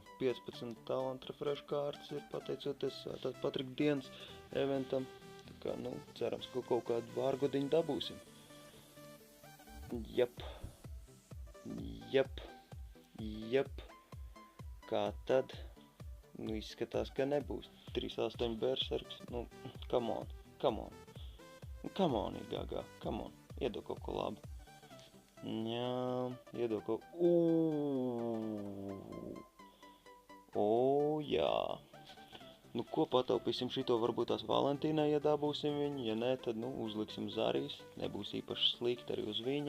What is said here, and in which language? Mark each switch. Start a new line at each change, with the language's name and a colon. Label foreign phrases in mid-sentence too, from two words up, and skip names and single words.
Latvian: 15 talantu refresh kārtas ir pateicoties Svētās Patrika dienas eventam. Tā kā, nu, cerams, ka kaut kādu vārgodiņu dabūsim. Jep. Kā tad? Nu, izskatās, ka nebūs. 3-8 berserks. Nu,
English: come on. Come on, Igagā, come on,
Latvian: iedod kaut ko labu. Jā, iedod kaut ko... Jā. Nu, ko pataupīsim šito, varbūt tās Valentīnai, ja dabūsim viņu, ja nē, tad, nu, uzliksim Zarīs, nebūs īpaši slikti arī uz viņa.